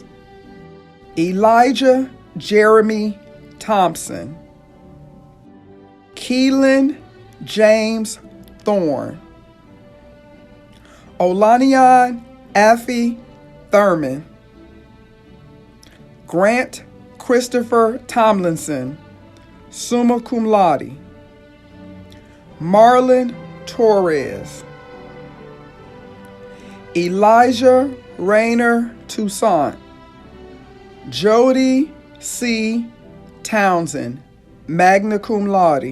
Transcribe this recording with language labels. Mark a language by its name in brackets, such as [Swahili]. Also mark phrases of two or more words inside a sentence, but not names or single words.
[English] Elijah Jeremy Thompson. Keelan James Thorne. Olanian Affy Thurman. Grant Christopher Tomlinson, [Latin] summa cum laude. [English] Marlon Torres. Elijah Rayner Toussaint. Jody C. [Latin] Townsend, magna cum laude.